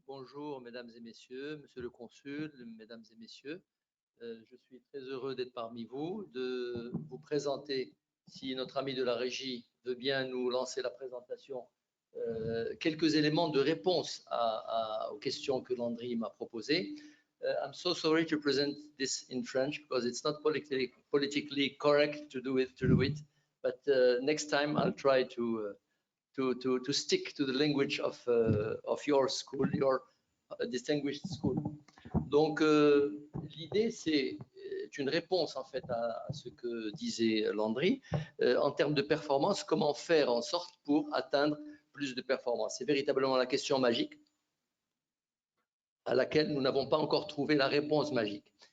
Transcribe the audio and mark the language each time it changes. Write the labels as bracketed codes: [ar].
[en] Bonjour mesdames et messieurs, monsieur le consul, mesdames et messieurs. Je suis très heureux d'être parmi vous, de vous présenter, si notre ami de la régie veut bien nous lancer la présentation, quelques éléments de réponse aux questions que Landry m'a proposées. I'm so sorry to present this in French because it's not politically correct to do it, but next time I'll try to stick to the language of your school, your distinguished school. [fr] Donc, l'idée, c'est une réponse en fait à ce que disait Landry. En termes de performance, comment faire en sorte pour atteindre plus de performance? C'est véritablement la question magique à laquelle nous n'avons pas encore trouvé la réponse magique.